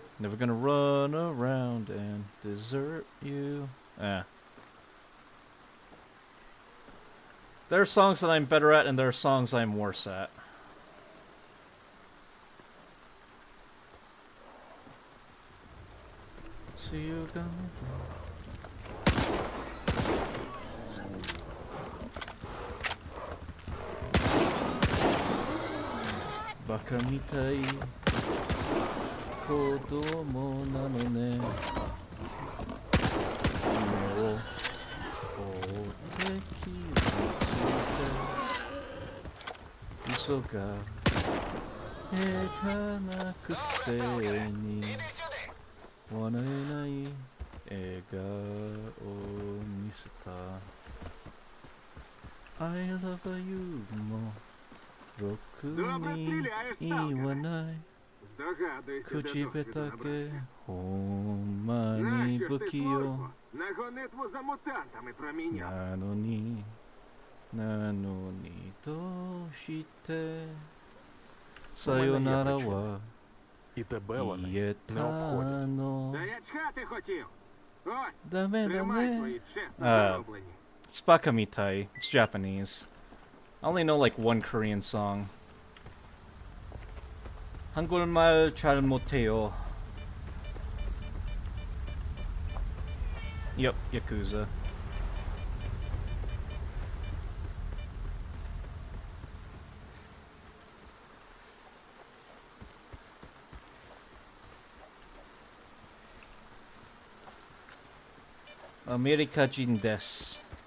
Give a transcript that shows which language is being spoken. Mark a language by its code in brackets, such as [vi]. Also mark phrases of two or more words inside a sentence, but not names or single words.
[en] Never gonna run around and desert you. Ah. There are songs that I'm better at, and there are songs I'm worse at. See you coming. [ja] バカみたい 子供なのね. 夢を おてき ついて 嘘が 下手な くせに わなえない 笑顔を 見せた. [en] I love you more. [uk] Добре стріляєш, сталкере. Здогадуйся, де досвіду набрався. Нащо ж ти службу на гонитву за мутантами проміняв? [ja] なのに として さよならは [uk] І тебе вони не обходять. Та я чхати хотів. Ось, Даме, тримай даме. свої чесно зароблені. [en] It's Bakamitai. It's Japanese. I only know like one Korean song. [ko] 한국말 잘 못해요. [en] Yep, Yakuza. [ja] アメリカ人です.